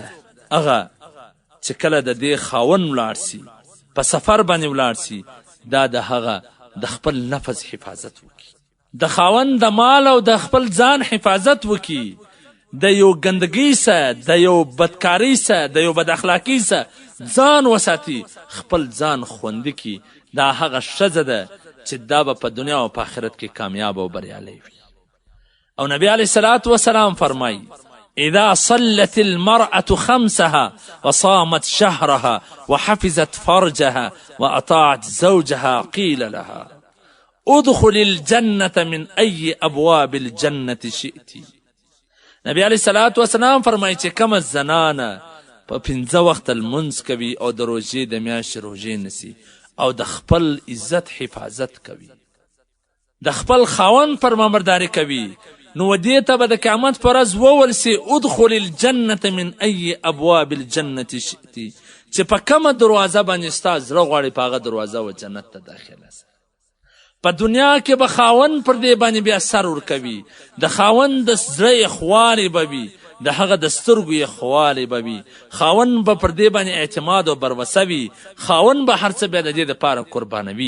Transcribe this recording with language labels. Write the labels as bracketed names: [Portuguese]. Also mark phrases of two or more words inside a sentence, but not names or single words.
[Pashto] هغه چې کله د دې خاوند ولاړ سي، په سفر باندې ولاړ سي، دا د هغه د خپل نفس حفاظت وکړي، د خاوند د مال او د خپل ځان حفاظت وکړي، د یو ګندګۍ څه، د یو بدکارۍ څه، د یو بد اخلاقۍ څه ځان وساتي، خپل ځان خوندي کړي. دا هغه ښځه ده چې دا به په دنیا او په آخرت کې کامیاب او بریالی وي. [Arabic] او نبی علیه الصلاة وسلام فرمایي اذا صلت المرأة خمسها وصامت شهرها وحفظت فرجها وأطاعت زوجها قيل لها ادخل الجنة من أي أبواب الجنة شئت. [Pashto] نبی علیه الصلاة وسلام فرمایي چې کومه زنانه په 5 وخته لمونځ کوي او د روژې د میاشتې روژې نیسي او د خپل عزت حفاظت کوي، د خپل خاوند فرمانبرداري کوي، نو دې ته به د قیامت په ورځ وویل سي [Arabic] ادخل الجنة من أي أبواب الجنة شئت، [Pashto] چې په کومه دروازه باندې ستا زړه غواړي په هغه دروازه و جنت ته داخله سه. په دنیا کې به خاوند پر دې باندې بیا سر ورکوي، د خاوند د زړه یخوالی به وي، د هغه د سترګو یخوالی به وي، خاوند به پر دې باندې اعتماد او بروسه وي، خاوند به هر څه بیا د دې دپاره قربانوي.